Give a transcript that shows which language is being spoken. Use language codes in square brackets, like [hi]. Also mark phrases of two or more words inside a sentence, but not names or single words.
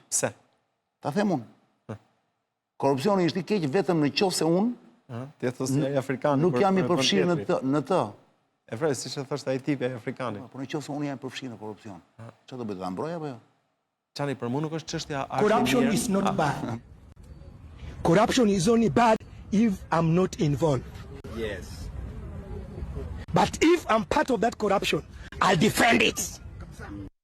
[sq] Pse? Ta them unë. Korrupsioni është i keq vetëm në qoftë se unë ti e thos ai afrikan nuk jam i përfshirë në të. E vërë, si që thoshtë ai tipi afrikani. Po në qoftë se unë jam i përfshirë në korrupsion. Çfarë do bëj, ta mbroj apo jo? Çani, për mua nuk është çështja [en] Corruption is not bad. Corruption is only bad if I'm not involved. Yes. But if I'm part of that corruption, I'll defend it.